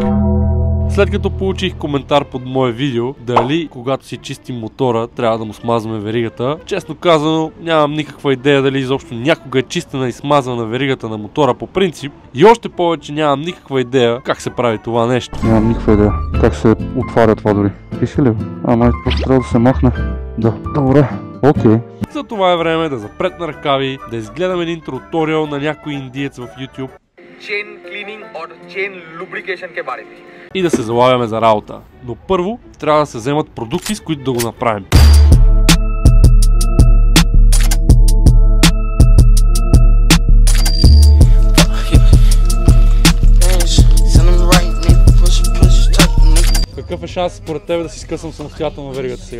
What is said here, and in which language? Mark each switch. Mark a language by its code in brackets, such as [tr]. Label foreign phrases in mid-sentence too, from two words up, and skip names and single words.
[bg] След като получих коментар под мое видео, дали когато си чистим мотора трябва да му смазваме веригата, честно казано нямам никаква идея дали изобщо някога е чистена и смазвана веригата на мотора по принцип, и още повече нямам никаква идея как се прави това нещо. Нямам никаква идея как се отваря това дори. Пише ли? Ама просто трябва да се махне. Да, добре. Окей. За това е време да запретна ръкави, да изгледам един туториал на някой индиец в YouTube [en] chain cleaning [hi] और [en] chain lubrication [hi] के बारे में [bg] и да се залавяме за работа. Но първо трябва да се вземат продукти, с които да го направим. Какъв е шанс според тебе да си скъсам самостоятелно веригата сега?